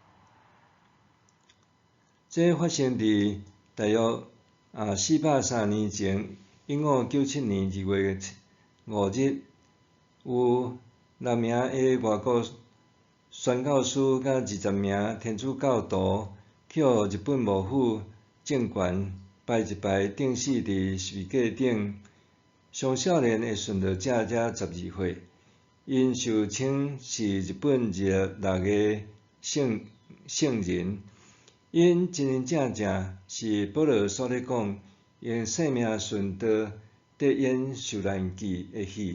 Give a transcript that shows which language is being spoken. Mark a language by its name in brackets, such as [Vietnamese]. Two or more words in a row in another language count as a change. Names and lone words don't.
[Min Nan Chinese] 这发生伫大约430年前，1597年2月5日，有6名的外国宣教师甲20名天主教徒去互日本幕府政权摆一排钉死伫十字架顶。上少年的殉道者才12岁，因受称是日本26个圣人。因真真正正是保罗所咧讲，用生命殉道， 伫演受难记的戏。